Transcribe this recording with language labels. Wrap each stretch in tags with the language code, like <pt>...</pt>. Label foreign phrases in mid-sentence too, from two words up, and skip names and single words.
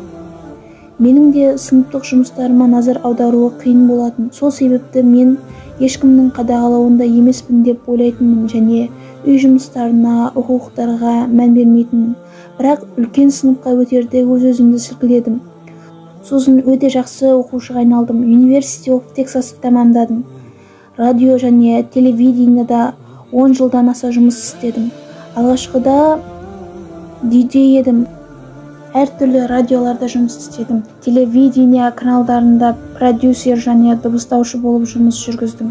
<kk>Менің де сыныптық жұмыстарыма назар аударуы қиын болатын. Сол себепті мен ешкімнің қадағалауында емеспін деп ойлайтынмын және үй жұмыстарына, оқулықтарға мән бермейтінмін. Бірақ үлкен сыныпқа өтерде өз-өзімді сілкіледім. Сосын өте жақсы оқушыға айналдым. University of Texas'ты тәмамдадым. Радио және телевидениеда 10 жылдан аса жұмыс істедім. Алғашқыда диджей едім. Әртүрлі радиоларда жұмыс істедім. Телевидение каналдарында продюсер және дыбыстаушы болып жұмыс жүргіздім.</kk>